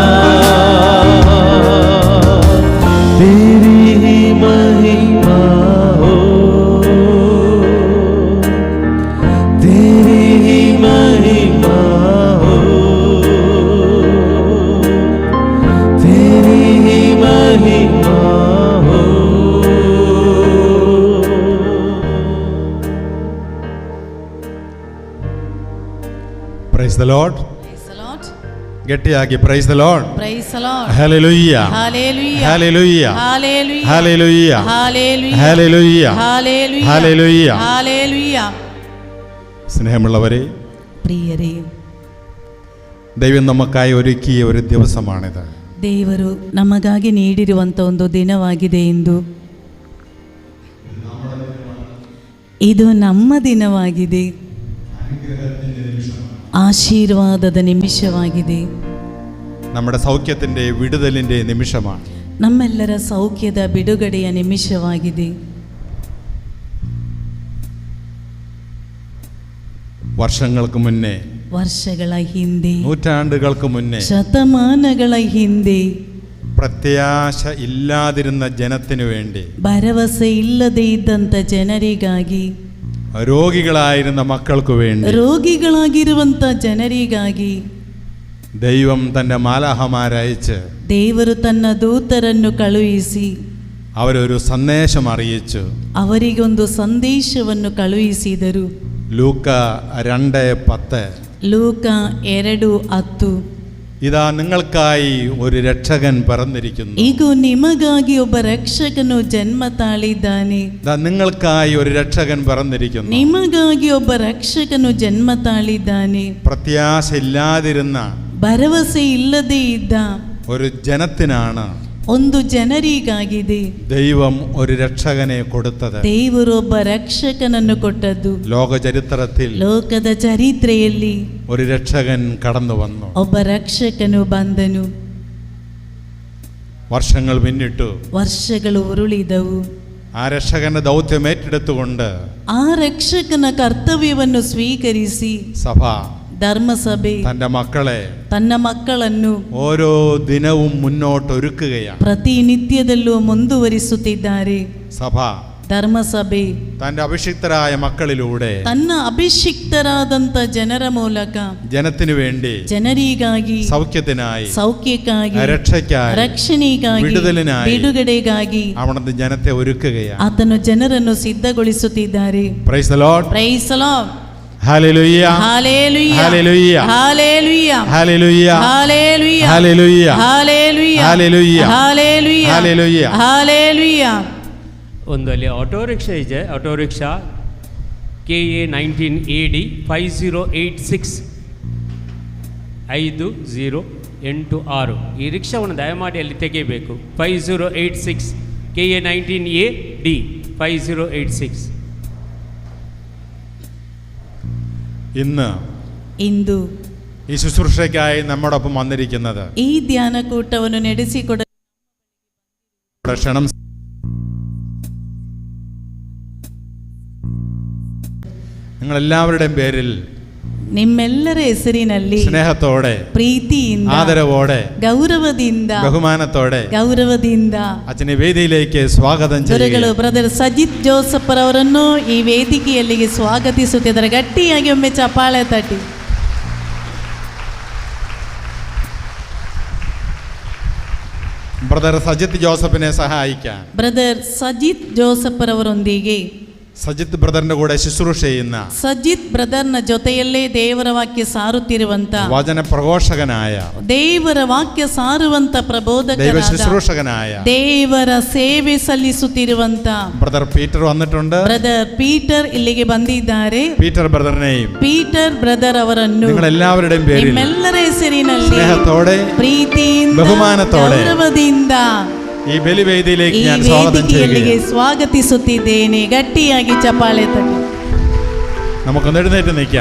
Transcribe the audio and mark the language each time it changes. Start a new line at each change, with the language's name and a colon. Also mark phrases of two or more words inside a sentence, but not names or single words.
Hindi: तेरी ही महिमा हो, तेरी ही महिमा हो, तेरी ही महिमा हो।
English: Praise the Lord. Praise the Lord.
Kannada: ಗಟ್ಟಿಯಾಗಿ
English: praise the Lord. Praise the Lord. Hallelujah. Hallelujah. Hallelujah. Hallelujah. Hallelujah. Hallelujah. Hallelujah. Hallelujah. Hallelujah. Hallelujah.
Malayalam: സ്നേഹമുള്ളവരെ,
Kannada: ಪ್ರಿಯರೇ,
Malayalam: ദൈവം നമുക്കായി ഒരുക്കിയ ഒരു ദിവസമാണിത്.
Kannada: ದೇವರು ನಮಗಾಗಿ ನೀಡಿರುವಂಥ ಒಂದು ದಿನವಾಗಿದೆ ಎಂದು. ಇದು ನಮ್ಮ ದಿನವಾಗಿದೆ, ಆಶೀರ್ವಾದದ ನಿಮಿಷವಾಗಿದೆ,
Malayalam: നമ്മുടെ സൗഖ്യത്തിന്റെ വിടുതലിന്റെ നിമിഷമാണ്.
Kannada: ನಮ್ಮೆಲ್ಲರ ಸೌಖ್ಯದ ಬಿಡುಗಡೆಯ ನಿಮಿಷವಾಗಿದೆ.
Malayalam: വർഷങ്ങൾക്ക് മുന്നേ,
Kannada: ವರ್ಷಗಳ ಹಿಂದೆ,
Malayalam: നൂറ്റാണ്ടുകൾക്ക് മുന്നേ
Kannada: ಶತಮಾನಗಳ ಹಿಂದೆ
Malayalam: പ്രത്യാശ ഇല്ലാതിരുന്ന ജനത്തിനു വേണ്ടി,
Kannada: ಭರವಸೆ ಇಲ್ಲದೆ ಇದ್ದಂಥ ಜನರಿಗಾಗಿ,
Malayalam: രോഗികളായിരുന്ന മക്കൾക്ക് വേണ്ടി,
Kannada: ರೋಗಿಗಳಾಗಿರುವಂಥ ಜನರಿಗಾಗಿ
Malayalam: ദൈവം തന്റെ മാലാഹമാരയച്ച്
Kannada: ದೇವರು ತನ್ನ ದೂತರನ್ನು ಕಳುಹಿಸಿ
Malayalam: അവരൊരു സന്ദേശം അറിയിച്ചു.
Kannada: ಅವರಿಗೊಂದು ಸಂದೇಶವನ್ನು ಕಳುಹಿಸಿದರು.
Malayalam: ലൂക്ക 2:10.
Kannada: ಲೂಕ 2:10.
Malayalam: ഇതാ നിങ്ങൾക്കായി ഒരു രക്ഷകൻ പിറന്നിരിക്കുന്നു.
Kannada: ಈಗ ನಿಮಗಾಗಿ ಒಬ್ಬ ರಕ್ಷಕನು ಜನ್ಮ ತಾಳಿದ್ದಾನೆ.
Malayalam: ഇതാ നിങ്ങൾക്കായി ഒരു രക്ഷകൻ പിറന്നിരിക്കുന്നു.
Kannada: ನಿಮಗಾಗಿ ಒಬ್ಬ ರಕ್ಷಕನು ಜನ್ಮ ತಾಳಿದ್ದಾನೆ.
Malayalam: പ്രത്യാശ ഇല്ലാതിരുന്ന
Kannada: ಭರವಸೆ ಇಲ್ಲದೆ ಇದ್ದ
Malayalam: ഒരു ജനത്തിനാണ്
Kannada: ಒಂದು ಜನರಿಗಾಗಿದೆ
Malayalam: ദൈവം ഒരു രക്ഷകനെ കൊടുത്തത്.
Kannada: ದೇವರು ಒಬ್ಬ ರಕ್ಷಕನನ್ನು ಕೊಟ್ಟದ್ದು.
Malayalam: ലോക ചരിത്രത്തിൽ
Kannada: ಲೋಕದ ಚರಿತ್ರೆಯಲ್ಲಿ
Malayalam: ഒരു രക്ഷകൻ കടന്നു വന്നു.
Kannada: ಒಬ್ಬ ರಕ್ಷಕನು ಬಂದನು.
Malayalam: വർഷങ്ങൾ പിന്നിട്ടു.
Kannada: ವರ್ಷಗಳು ಉರುಳಿದವು.
Malayalam: ആ രക്ഷകന്റെ ദൗത്യം ഏറ്റെടുത്തുകൊണ്ട്
Kannada: ಆ ರಕ್ಷಕನ ಕರ್ತವ್ಯವನ್ನು ಸ್ವೀಕರಿಸಿ
Malayalam: സഭ,
Kannada: ಧರ್ಮಸಭೆ
Malayalam: തന്റെ മക്കളെ
Kannada: ತನ್ನ ಮಕ್ಕಳನ್ನು
Malayalam: ഓരോ ദിനവും മുന്നോട്ടൊരുക്കുകയാണ്.
Kannada: ಪ್ರತಿನಿತ್ಯದಲ್ಲೂ ಮುಂದುವರಿಸುತ್ತಿದ್ದಾರೆ.
Malayalam: സഭ
Kannada: ಧರ್ಮಸಭೆ
Malayalam: തന്റെ അഭിഷിക്തരായ മക്കളിലൂടെ
Kannada: ತನ್ನ ಅಭಿಷಿಕ್ತರಾದಂತ ಜನರ ಮೂಲಕ
Malayalam: ജനത്തിനു വേണ്ടി
Kannada: ಜನರಿಗಾಗಿ
Malayalam: സൗഖ്യത്തിനായി
Kannada: ಸೌಖ್ಯಕ್ಕಾಗಿ
Malayalam: രക്ഷയ്ക്കായി
Kannada: ರಕ್ಷಣೆಗಾಗಿ
Malayalam: വിടുതലിനായി
Kannada: ಬಿಡುಗಡೆಗಾಗಿ
Malayalam: അവിടുന്ന് ജനത്തെ ഒരുക്കുകയാണ്.
Kannada: ಆತನು ಜನರನ್ನು ಸಿದ್ಧಗೊಳಿಸುತ್ತಿದ್ದಾರೆ.
English: Praise the Lord. Praise the Lord.
Malayalam: ഹല്ലേലൂയ. ഹല്ലേലൂയ. ഹല്ലേലൂയ. ഹല്ലേലൂയ. ഹല്ലേലൂയ. ഹല്ലേലൂയ. ഹല്ലേലൂയ. ഹല്ലേലൂയ. ഹല്ലേലൂയ. ഹല്ലേലൂയ. ഹല്ലേലൂയ. ഹല്ലേലൂയ.
Kannada: ಒಂದು ಅಲ್ಲಿ ಆಟೋ ರಿಕ್ಷಾ ಇದೆ. ಆಟೋ ರಿಕ್ಷಾ KA 19 AD 5086 5086. ಈ ರಿಕ್ಷಾವನ್ನು ದಯಮಾಡಿ ಅಲ್ಲಿ ತೆಗೆಯಬೇಕು. 5086 KA 19 AD 5086. ಇಂದು
Malayalam: ഈ ശുശ്രൂഷയ്ക്കായി നമ്മോടൊപ്പം വന്നിരിക്കുന്നത്
Kannada: ಈ ಧ್ಯಾನಕೂಟವನ್ನು ನಡೆಸಿಕೊಡ
Malayalam: ക്ഷണം നിങ്ങളെല്ലാവരുടെയും പേരിൽ
Kannada: ನಿಮ್ಮೆಲ್ಲರ ಹೆಸರಿನಲ್ಲಿ
Malayalam: സ്നേഹത്തോടെ
Kannada: ಪ್ರೀತಿಯಿಂದ
Malayalam: ആദരവോടെ
Kannada: ಗೌರವದಿಂದ
Malayalam: ബഹുമാനത്തോടെ
Kannada: ಗೌರವದಿಂದ
Malayalam: അച്ഛനെ വേദിയിലേക്ക് സ്വാഗതം
Kannada: ಗುರುಗಳು
Malayalam: ചെയ്യുക.
Kannada: ಬ್ರದರ್ ಸಜಿತ್ ಜೋಸಫ್ ಅವರನ್ನು ಈ ವೇದಿಕೆಯಲ್ಲಿಗೆ ಸ್ವಾಗತಿಸುತ್ತಿದ್ದಾರೆ. ಗಟ್ಟಿಯಾಗಿ ಒಮ್ಮೆ ಚಪ್ಪಾಳೆ ತಟ್ಟಿ.
Malayalam: ബ്രദർ സജിത്ത് ജോസഫിനെ സഹായിക്കാൻ
Kannada: ಬ್ರದರ್ ಸಜಿತ್ ಜೋಸಫ್ ಅವರೊಂದಿಗೆ
Malayalam: സജിത്ത് ബ്രദറിന്റെ കൂടെ ശുശ്രൂഷ ചെയ്യുന്ന
Kannada: ಸಜಿತ್ ಬ್ರದರ್ನ ಜೊತೆಯಲ್ಲೇ ದೇವರ ವಾಕ್ಯ ಸಾರುತ್ತಿರುವಂತ
Malayalam: വചന പ്രഘോഷകനായ
Kannada: ದೇವರ ವಾಕ್ಯ ಸಾರುವಂತ
Malayalam: ദൈവ
Kannada: ಪ್ರಬೋಧಕನಾದ
Malayalam: ശുശ്രൂഷകനായ
Kannada: ದೇವರ ಸೇವೆ ಸಲ್ಲಿಸುತ್ತಿರುವಂತ
Malayalam: ബ്രദർ പീറ്റർ വന്നിട്ടുണ്ട്.
Kannada: ಬ್ರದರ್ ಪೀಟರ್ ಇಲ್ಲಿಗೆ ಬಂದಿದ್ದಾರೆ.
Malayalam: പീറ്റർ ബ്രദറിനെയും
Kannada: ಪೀಟರ್ ಬ್ರದರ್ ಅವರನ್ನು
Malayalam: നിങ്ങൾ എല്ലാവരുടെയും പേരിൽ
Kannada: ನಿಮ್ಮೆಲ್ಲರ ಹೆಸರಿನಲ್ಲಿ
Malayalam: സ്നേഹത്തോടെ
Kannada: ಪ್ರೀತಿಯಿಂದ
Malayalam: ബഹുമാനത്തോടെ
Kannada: ಗೌರವದಿಂದ
Malayalam: ഈ ബലിവേദിയിലേക്ക്
Kannada: ಈ
Malayalam: ഞാൻ സ്വാഗതം
Kannada: ವೇದಿಕೆಯಲ್ಲಿಗೆ
Malayalam: ചെയ്യുകയാണ്.
Kannada: ಸ್ವಾಗತಿಸುತ್ತಿದ್ದೇನೆ. ಗಟ್ಟಿಯಾಗಿ ಚಪ್ಪಾಳೆ ತಟ್ಟಿ.
Malayalam: നമുക്കൊന്ന് എഴുന്നേറ്റ് നിൽക്കാം.